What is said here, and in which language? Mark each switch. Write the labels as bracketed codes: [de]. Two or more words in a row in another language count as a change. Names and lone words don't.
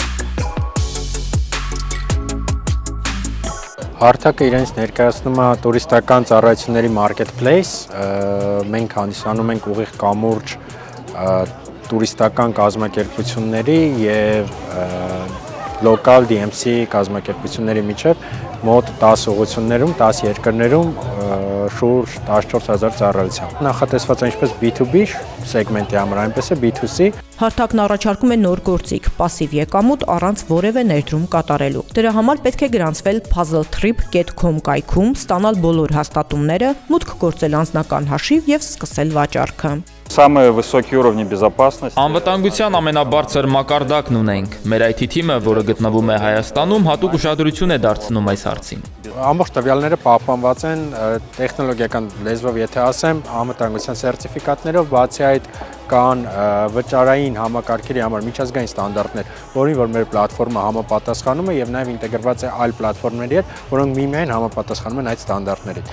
[hy] Հարթակը իրենց ներկայացնում է տուրիստական ծառայությունների marketplace, մենք հանդիսանում ենք ուղիղ կամուրջ տուրիստական կազմակերպությունների եւ լոկալ DMC կազմակերպությունների միջև մոտ 10 ուղղություններում, 10 երկրներում շուրջ 14000 ծառայությամբ։ Նախատեսված է ինչպես B2B սեգմենտի համար, այնպես է B2C։ Հարթակն առաջարկում է նոր գործիք՝ пассив եկամուտ առանց որևէ ներդրում կատարելու։ Դրա համար պետք է գրանցվել puzzletrip.com կայքում, ստանալ բոլոր հաստատումները, մուտք գործել անձնական հաշիվ եւ սկսել վաճառքը։ [ru] Самые высокие уровни безопасности. [hy] Անվտանգության ամենաբարձր մակարդակն ունենք։ Մեր IT թիմը, որը գտնվում է Հայաստանում, հատուկ ուշադրություն է դարձնում այս հարցին։ Ամբողջ տվյալները պահպանված են տեխնոլոգիական լեզվով, եթե ասեմ, անվտանգության սերտիֆիկատներով, բացի այդ կան վճարային համակարգերի համար միջազգային ստանդարտներ, որին որ մեր պլատֆորմը համապատասխանում է եւ նաեւ ինտեգրված է այլ պլատֆորմերի հետ, որոնք միմիայն համապատասխանում են այդ ստանդարտներին։